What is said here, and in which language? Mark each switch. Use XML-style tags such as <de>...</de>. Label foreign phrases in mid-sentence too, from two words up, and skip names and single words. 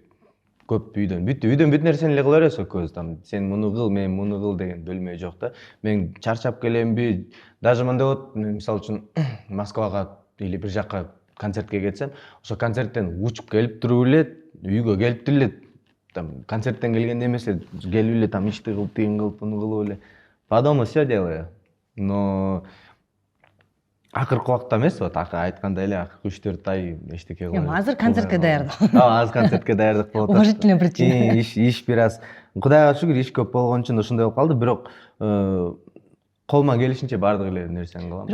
<ky>Көп үйдөн бүт нерсени эле кыла бересиз экөөбүз. Сен муну кыл, мен муну кыл деген бөлмө жок да. Мен чарчап келемби, даже мындай болот, мисалы үчүн Москвага или бир жакка концертке кетсем, ошо концерттен учуп келип туруп эле үйгө келип деле концерттен келгенде эмес эле келип эле ишти кылып, тигин кылып, буну кылып эле</ky> <ru>по дому все делаю.</ru> <ky>Но акыркы убакта эмес, вот айткандай эле акыркы 3-4 ай эчтеке кылбай. Эми азыр концертке даярдык. Азыр концертке даярдык болуп атат.</ky> <ru>Уважительная причина.</ru> <ky>Иш бир аз. Кудайга шүгүр иш көп болгон үчүн ошондой болуп калды, бирок колума келишинче баардык эле нерсени кылам.</ky>